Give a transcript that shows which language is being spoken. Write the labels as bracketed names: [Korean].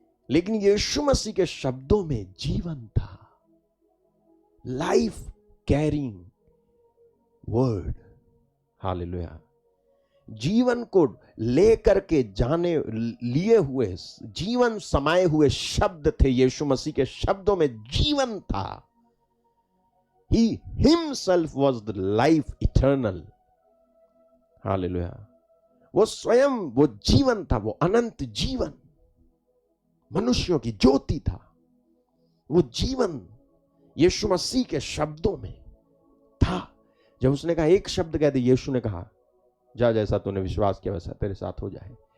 [Hindi] लेकिन यीशु मसीह के शब्दों में जीवन था, [English] Life carrying word. [Hindi] हालेलुया। जीवन को लेकर के जाने लिए हुए, जीवन समाये हुए शब्द थे। यीशु मसीह के शब्दों में जीवन था। [English] He himself was the life eternal. [Hindi] Hallelujah. वो स्वयं वो जीवन था, वो अनंत जीवन, मनुष्यों की ज्योति था। वो जीवन यीशु मसीह के शब्दों में था। जब उसने कहा एक शब्द कह दे, यीशु ने कहा जा, जैसा तूने विश्वास किया वैसा तेरे साथ हो जाए।